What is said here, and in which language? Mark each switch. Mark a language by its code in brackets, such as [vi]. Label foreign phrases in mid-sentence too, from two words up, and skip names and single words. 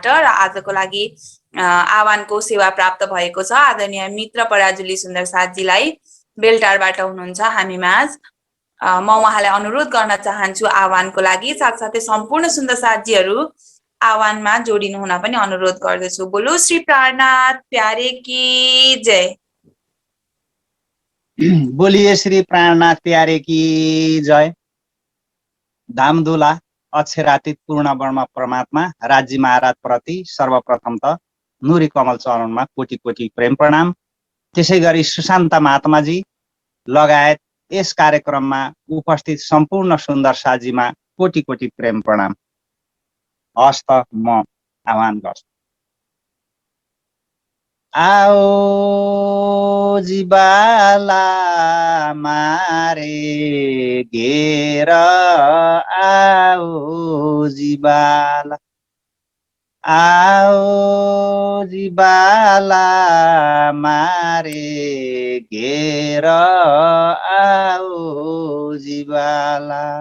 [ne] र आजको लागि आह्वानको सेवा प्राप्त भएको छ आदरणीय मित्र पराजुली सुन्दर साथजीलाई, बेलटारबाट हुनुहुन्छ हामी माझ। म उहाँलाई अनुरोध गर्न चाहन्छु आह्वानको लागि। साथसाथै सम्पूर्ण सुन्दर साथीहरू आह्वानमा जोडिनु हुन पनि अनुरोध गर्दछु। [hi] बोलो श्री प्राणनाथ प्यारे की जय। बोलिए श्री प्राणनाथ प्यारे की जय। [ne] धामधुला अक्षरातीत पूर्ण ब्रह्म परमात्मा राज्य महाराज प्रति सर्वप्रथम त नुरी कमल चरणमा कोटि कोटि प्रेम प्रणाम। त्यसै गरी सुशान्त महात्माजी लगायत यस कार्यक्रममा उपस्थित सम्पूर्ण सुन्दर साथीमा कोटि कोटि प्रेम प्रणाम। हस् त म आह्वान गर्छु। [gu] आओ जीवाला मारे घेर, आओ जीवाला, आओ जीवाला मारे घेर, आओ जीवाला।